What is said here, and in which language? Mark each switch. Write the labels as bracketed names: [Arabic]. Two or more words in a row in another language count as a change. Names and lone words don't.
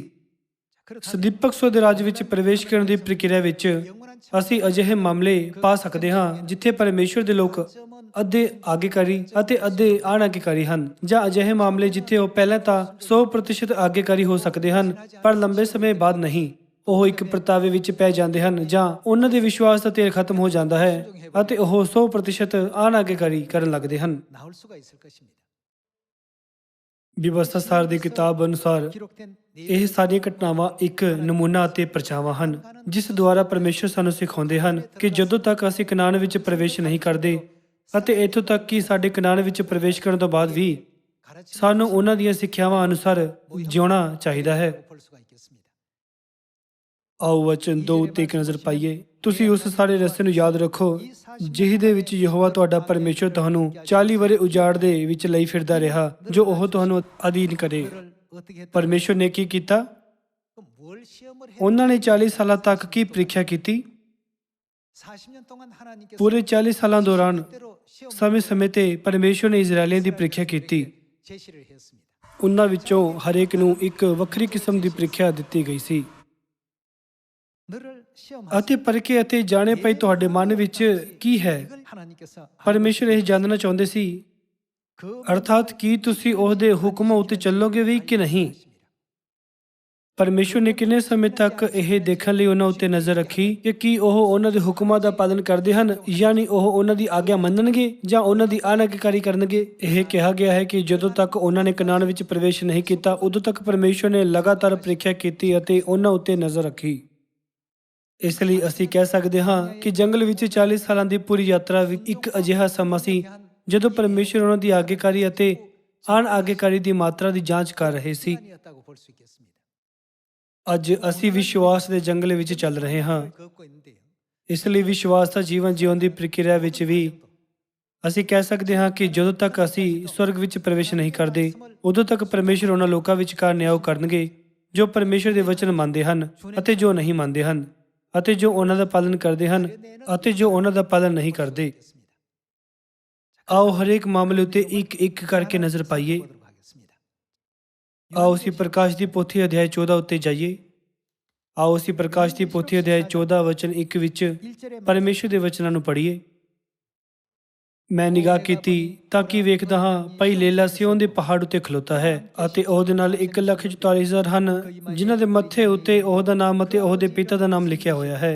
[Punjabi] ਸਦੀਪਕ ਸੋ ਦੇ ਰਾਜ ਵਿੱਚ ਪ੍ਰਵੇਸ਼ ਕਰਨ ਦੀ ਪ੍ਰਕਿਰਿਆ ਵਿੱਚ ਅਸੀਂ ਅਜਿਹੇ ਮਾਮਲੇ ਪਾ ਸਕਦੇ ਹਾਂ ਜਿੱਥੇ ਪਰਮੇਸ਼ਰ ਦੇ ਲੋਕ ਅੱਧੇ ਆਗੇਕਾਰੀ ਅਤੇ ਅੱਧੇ ਅਣਆਗੇਕਾਰੀ ਹਨ, ਜਾਂ ਅਜਿਹੇ ਮਾਮਲੇ ਜਿੱਥੇ ਉਹ ਪਹਿਲਾਂ ਤਾਂ 100% ਆਗੇਕਾਰੀ ਹੋ ਸਕਦੇ ਹਨ ਪਰ ਲੰਬੇ ਸਮੇਂ ਬਾਅਦ ਨਹੀਂ। ਉਹ ਇੱਕ ਪਰਤਾਵੇ ਵਿੱਚ ਪੈ ਜਾਂਦੇ ਹਨ ਜਾਂ ਉਹਨਾਂ ਦੇ ਵਿਸ਼ਵਾਸ ਦਾ ਤੇਲ ਖਤਮ ਹੋ ਜਾਂਦਾ ਹੈ ਅਤੇ ਉਹ 100% ਅਣਆਗੇਕਾਰੀ ਕਰਨ ਲੱਗਦੇ ਹਨ। [Korean] 나올 수가 있을 것입니다. [Punjabi] ਵਿਵਸਥਾ ਸਾਰ ਦੀ ਕਿਤਾਬ ਅਨੁਸਾਰ [Korean] 기록된 [Punjabi] ਇਹ ਸਾਰੀਆਂ ਘਟਨਾਵਾਂ ਇੱਕ ਨਮੂਨਾ ਅਤੇ ਪਰਛਾਵਾਂ ਹਨ ਜਿਸ ਦੁਆਰਾ ਪਰਮੇਸ਼ਰ ਸਾਨੂੰ ਸਿਖਾਉਂਦੇ ਹਨ ਕਿ ਜਦੋਂ ਤੱਕ ਅਸੀਂ ਕਨਾਨ ਵਿੱਚ ਪ੍ਰਵੇਸ਼ ਨਹੀਂ ਕਰਦੇ ਅਤੇ ਇੱਥੋਂ ਤੱਕ ਕਿ ਸਾਡੇ ਕਨਾਨ ਵਿੱਚ ਪ੍ਰਵੇਸ਼ ਕਰਨ ਤੋਂ ਬਾਅਦ ਵੀ ਸਾਨੂੰ ਉਹਨਾਂ ਦੀਆਂ ਸਿੱਖਿਆਵਾਂ ਅਨੁਸਾਰ ਜਿਉਣਾ ਚਾਹੀਦਾ ਹੈ। [Korean] 볼 수가 있겠습니다. [Punjabi] ਆਓ ਵਚਨ 2 ਉੱਤੇ ਇੱਕ ਨਜ਼ਰ ਪਾਈਏ। ਤੁਸੀਂ ਉਸ ਸਾਰੇ ਰਸਤੇ ਨੂੰ ਯਾਦ ਰੱਖੋ ਜਿਹਦੇ ਵਿੱਚ ਯਹੋਵਾ ਤੁਹਾਡਾ ਪਰਮੇਸ਼ਰ ਤੁਹਾਨੂੰ 40 ਵਰੇ ਉਜਾੜ ਦੇ ਵਿੱਚ ਲਈ ਫਿਰਦਾ ਰਿਹਾ ਜੋ ਉਹ ਤੁਹਾਨੂੰ ਅਧੀਨ ਕਰੇ। [Korean] 그를 어떻게 했다? [Punjabi] ਪਰਮੇਸ਼ਰ ਨੇ ਕੀ ਕੀਤਾ? [Korean] 뭘 시험을 해? [Punjabi] ਉਹਨਾਂ ਨੇ 40 ਸਾਲਾਂ ਤੱਕ ਕੀ ਪ੍ਰੀਖਿਆ ਕੀਤੀ? [Korean] 40년 동안 하나님께서 [Punjabi] ਪੂਰੇ 40 ਸਾਲਾਂ ਦੌਰਾਨ [Korean] 때로 시험 [Punjabi] ਸਮੇਂ-ਸਮੇਂ ਤੇ ਪਰਮੇਸ਼ਰ ਨੇ ਇਜ਼ਰਾਈਲੀਆਂ ਦੀ ਪ੍ਰੀਖਿਆ ਕੀਤੀ। [Korean] 제시를 했습니다. [Punjabi] ਉਹਨਾਂ ਵਿੱਚੋਂ ਹਰੇਕ ਨੂੰ ਇੱਕ ਵੱਖਰੀ ਕਿਸਮ ਦੀ ਪ੍ਰੀਖਿਆ ਦਿੱਤੀ ਗਈ ਸੀ [Korean] 너를 시험 [Punjabi] ਅਤੇ ਪਰਖੇ ਅਤੇ ਜਾਣੇ ਪਈ ਤੁਹਾਡੇ ਮਨ ਵਿੱਚ ਕੀ ਹੈ। [Korean] 이걸 하나님께서 [Punjabi] ਪਰਮੇਸ਼ਰ ਇਹ ਜਾਣਨਾ ਚਾਹੁੰਦੇ ਸੀ [Korean] 그 [Punjabi] ਅਰਥਾਤ ਕੀ ਤੁਸੀਂ ਉਹਦੇ ਹੁਕਮਾਂ ਉੱਤੇ ਚੱਲੋਗੇ ਵੀ ਕਿ ਨਹੀਂ। ਪਰਮੇਸ਼ਰ ਨੇ ਕਿੰਨੇ ਸਮੇਂ ਤੱਕ ਇਹ ਦੇਖਣ ਲਈ ਉਹਨਾਂ ਉੱਤੇ ਨਜ਼ਰ ਰੱਖੀ ਕਿ ਕੀ ਉਹ ਉਹਨਾਂ ਦੇ ਹੁਕਮਾਂ ਦਾ ਪਾਲਨ ਕਰਦੇ ਹਨ, ਯਾਨੀ ਉਹ ਉਹਨਾਂ ਦੀ ਆਗਿਆ ਮੰਨਣਗੇ ਜਾਂ ਉਹਨਾਂ ਦੀ ਅਣਆਗਿਆਕਾਰੀ ਕਰਨਗੇ। ਇਹ ਕਿਹਾ ਗਿਆ ਹੈ ਕਿ ਜਦੋਂ ਤੱਕ ਉਹਨਾਂ ਨੇ ਕਨਾਨ ਵਿੱਚ ਪ੍ਰਵੇਸ਼ ਨਹੀਂ ਕੀਤਾ ਉਦੋਂ ਤੱਕ ਪਰਮੇਸ਼ਰ ਨੇ ਲਗਾਤਾਰ ਪ੍ਰੀਖਿਆ ਕੀਤੀ ਅਤੇ ਉਹਨਾਂ ਉੱਤੇ ਨਜ਼ਰ ਰੱਖੀ। ਇਸ ਲਈ ਅਸੀਂ ਕਹਿ ਸਕਦੇ ਹਾਂ ਕਿ ਜੰਗਲ ਵਿੱਚ 40 ਸਾਲਾਂ ਦੀ ਪੂਰੀ ਯਾਤਰਾ ਵੀ ਇੱਕ ਅਜਿਹਾ ਸਮਾਂ ਸੀ ਜਦੋਂ ਪਰਮੇਸ਼ਰ ਉਹਨਾਂ ਦੀ ਆਗਿਆਕਾਰੀ ਅਤੇ ਅਣਆਗਿਆਕਾਰੀ ਦੀ ਮਾਤਰਾ ਦੀ ਜਾਂਚ ਕਰ ਰਹੇ ਸੀ। [Korean] 시간이었다고 볼 수 있겠습니다. [Punjabi] ਅੱਜ ਅਸੀਂ ਵਿਸ਼ਵਾਸ ਦੇ ਜੰਗਲ ਵਿੱਚ ਚੱਲ ਰਹੇ ਹਾਂ। [Korean] 걷고 있는데요. [Punjabi] ਇਸ ਲਈ ਵਿਸ਼ਵਾਸ ਦਾ ਜੀਵਨ ਜਿਉਣ ਦੀ ਪ੍ਰਕਿਰਿਆ ਵਿੱਚ ਵੀ ਅਸੀਂ ਕਹਿ ਸਕਦੇ ਹਾਂ ਕਿ ਜਦੋਂ ਤੱਕ ਅਸੀਂ ਸਵਰਗ ਵਿੱਚ ਪ੍ਰਵੇਸ਼ ਨਹੀਂ ਕਰਦੇ ਉਦੋਂ ਤੱਕ ਪਰਮੇਸ਼ਰ ਉਹਨਾਂ ਲੋਕਾਂ ਵਿਚਕਾਰ ਨਿਆਂ ਕਰਨਗੇ ਜੋ ਪਰਮੇਸ਼ਰ ਦੇ ਵਚਨ ਮੰਨਦੇ ਹਨ ਅਤੇ ਜੋ ਨਹੀਂ ਮੰਨਦੇ ਹਨ, ਅਤੇ ਜੋ ਉਹਨਾਂ ਦਾ ਪਾਲਨ ਕਰਦੇ ਹਨ ਅਤੇ ਜੋ ਉਹਨਾਂ ਦਾ ਪਾਲਨ ਨਹੀਂ ਕਰਦੇ। ਆਓ ਹਰੇਕ ਮਾਮਲੇ ਉੱਤੇ ਇੱਕ ਇੱਕ ਕਰਕੇ ਨਜ਼ਰ ਪਾਈਏ। [Korean] 보도록 하겠습니다. [Punjabi] ਆਓ ਅਸੀਂ ਪ੍ਰਕਾਸ਼ ਦੀ ਪੋਥੀ ਅਧਿਆਇ 14 ਉੱਤੇ ਜਾਈਏ। ਆਓ ਅਸੀਂ ਪ੍ਰਕਾਸ਼ ਦੀ ਪੋਥੀ ਅਧਿਆਇ 14 ਵਚਨ 1 ਵਿੱਚ [Korean] 1절에 [Punjabi] ਪਰਮੇਸ਼ਰ ਦੇ ਵਚਨਾਂ ਨੂੰ ਪੜ੍ਹੀਏ। ਮੈਂ ਨਿਗਾਹ ਕੀਤੀ ਤਾਂ ਕਿ ਵੇਖਦਾ ਹਾਂ ਭਾਈ ਲੇਲਾ ਸਿਯੋਨ ਦੇ ਪਹਾੜ ਉੱਤੇ ਖਲੋਤਾ ਹੈ ਅਤੇ ਉਹਦੇ ਨਾਲ 1,44,000 ਹਨ ਜਿਨ੍ਹਾਂ ਦੇ ਮੱਥੇ ਉੱਤੇ ਉਹਦਾ ਨਾਮ ਅਤੇ ਉਹਦੇ ਪਿਤਾ ਦਾ ਨਾਮ ਲਿਖਿਆ ਹੋਇਆ ਹੈ।